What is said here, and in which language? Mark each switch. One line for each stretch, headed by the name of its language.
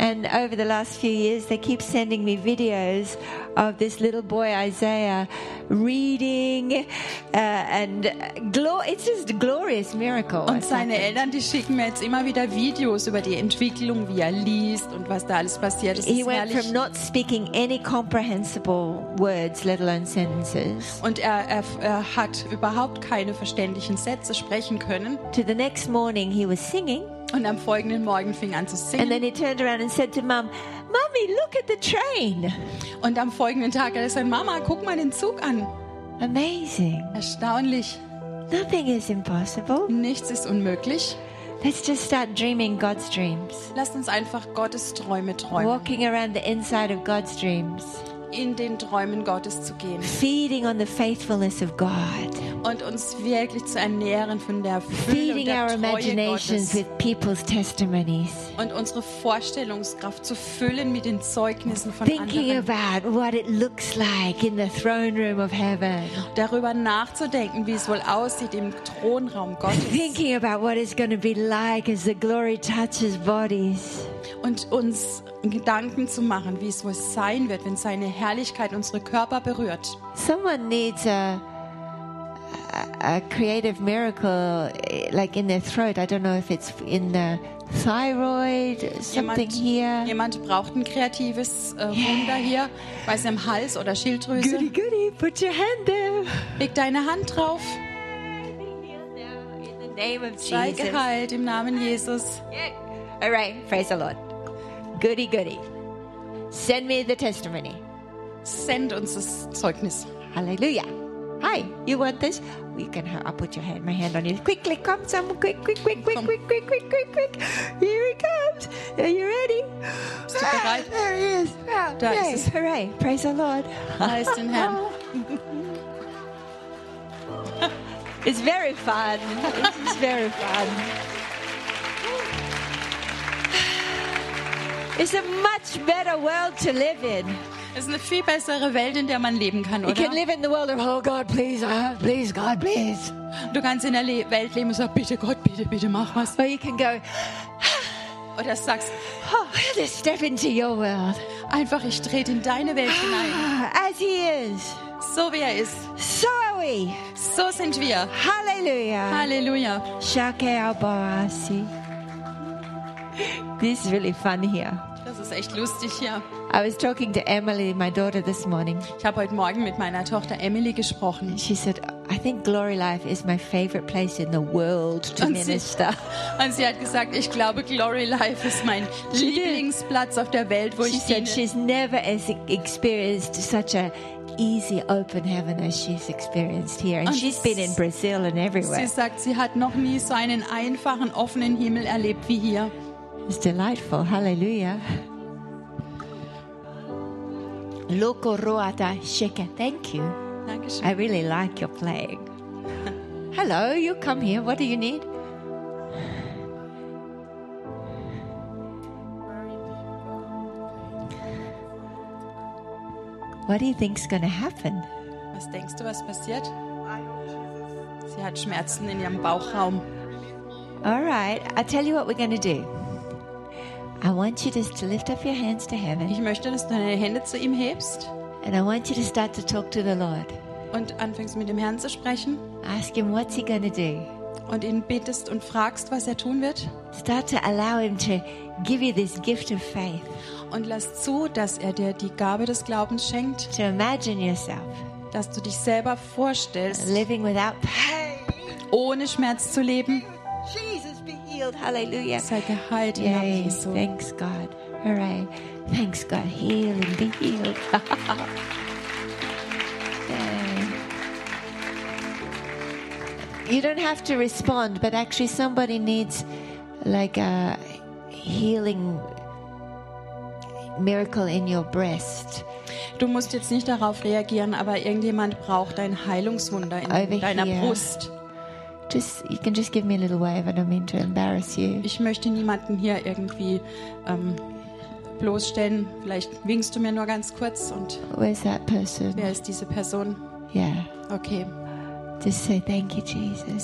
English: And over the last few years, they keep sending me videos of this little boy Isaiah reading, and it's just a glorious miracle.
German: Und seine Eltern, die schicken mir jetzt immer wieder Videos über die Entwicklung, wie liest und was da alles passiert. Das
English: he ist went from not speaking any comprehensible words, let alone sentences.
German: Und er hat überhaupt keine verständlichen Sätze sprechen können.
English: To the next morning, he was singing.
German: Und am folgenden Morgen fing an zu singen.
English: And then he turned around and said to Mom, "Mommy, look at the train."
German: Und am folgenden Tag hat er gesagt, Mama, guck mal den Zug an.
English: Amazing.
German: Erstaunlich.
English: Nothing is impossible.
German: Nichts ist unmöglich.
English: Let's just start dreaming God's dreams.
German: Lasst uns einfach Gottes Träume träumen.
English: Walking around the inside of God's dreams.
German: In den Träumen Gottes zu gehen.
English: Feeding on the faithfulness of God.
German: Und uns wirklich zu ernähren von der Fülle und der Treue Gottes.
English: Our imaginations with people's testimonies.
German: Und unsere Vorstellungskraft zu füllen mit den Zeugnissen von anderen.
English: Thinking about what it looks like in the throne room of heaven.
German: Darüber nachzudenken, wie es wohl aussieht im Thronraum Gottes.
English: Thinking about what it's going to be like as the glory touches bodies.
German: Und uns Gedanken zu machen, wie es wohl sein wird, wenn seine Herrlichkeit unsere Körper berührt.
English: Someone needs a creative miracle, like in their throat. I don't know if it's in the thyroid, something
German: jemand,
English: here.
German: Jemand braucht ein kreatives Wunder hier, bei seinem Hals oder Schilddrüse.
English: Goody, goody, put your hand there.
German: Leg deine Hand drauf.
English: In the name of Jesus.
German: Sei geheilt im Namen Jesus.
English: Yeah. All right, praise the Lord. Goody, goody. Send me the testimony.
German: Send uns das Zeugnis.
English: Hallelujah. Hi, you want this? You can have, I'll put your hand, my hand on you. Quickly, come, some quick. Here he comes. Are you ready?
German: Ist du bereit?
English: There he is.
German: Da ist es.
English: Hooray, praise the Lord.
German: Heißt in Herrn.
English: It's very fun. It's very fun. It's a much better world to live in.
German: Es ist eine viel bessere Welt, in der man leben kann, oder?
English: You can live in the world of, oh God, please, please, God, please.
German: Du kannst in der Welt leben und sagst, bitte Gott, bitte, bitte, mach was.
English: Or you can go,
German: oder sagst,
English: oh, I'll just step into your world.
German: Einfach, ich trete in deine Welt hinein.
English: As he is.
German: So wie er ist.
English: So are we.
German: So sind wir. Hallelujah. Hallelujah.
English: Shake our barasi. This is really fun here.
German: Das ist echt lustig hier.
English: I was talking to Emily, my daughter, this morning.
German: Ich habe heute Morgen mit meiner Tochter Emily gesprochen.
English: She said, "I think Glory Life is my favorite place in the world to minister."
German: Und sie hat gesagt, ich glaube, Glory Life ist mein Lieblingsplatz auf der Welt, wo ich diene.
English: She said she's never experienced such a easy open heaven as she's experienced here, and she's been in Brazil and everywhere.
German: Sie sagt, sie hat noch nie so einen einfachen offenen Himmel erlebt wie hier.
English: It's delightful. Hallelujah. Loko roata sheke. Thank you.
German: Dankeschön.
English: I really like your playing. Hello, you come here. What do you need? What do you think's going to happen?
German: Was denkst du, was passiert? Sie hat Schmerzen in ihrem Bauchraum.
English: All right. I'll tell you what we're going to do. I want you just to lift up your hands to heaven.
German: Ich möchte, dass du deine Hände zu ihm hebst.
English: And I want you to start to talk to the Lord.
German: Und anfängst mit dem Herrn zu sprechen.
English: Ask him what's he gonna do.
German: Und ihn bittest und fragst, was er tun wird.
English: Start to allow him to give you this gift of faith.
German: Und lass zu, dass er dir die Gabe des Glaubens schenkt.
English: To imagine yourself.
German: Dass du dich selber vorstellst.
English: Living without pain.
German: Ohne Schmerz zu leben.
English: Jesus be healed. Hallelujah.
German: Sei geheilt in Namen Jesu.
English: Thanks God. Hooray. Thanks God. Heal and be healed. You don't have to respond, but actually somebody needs like a healing miracle in your breast.
German: Du musst jetzt nicht darauf reagieren, aber irgendjemand braucht ein Heilungswunder in
English: over
German: deiner
English: here.
German: Brust.
English: Just, you can just give me a little wave. I don't mean to embarrass you.
German: Ich möchte niemanden hier irgendwie bloßstellen. Vielleicht winkst du mir nur ganz kurz. Und
English: where's that person?
German: Wer ist diese Person?
English: Yeah. Okay. Just say thank you, Jesus.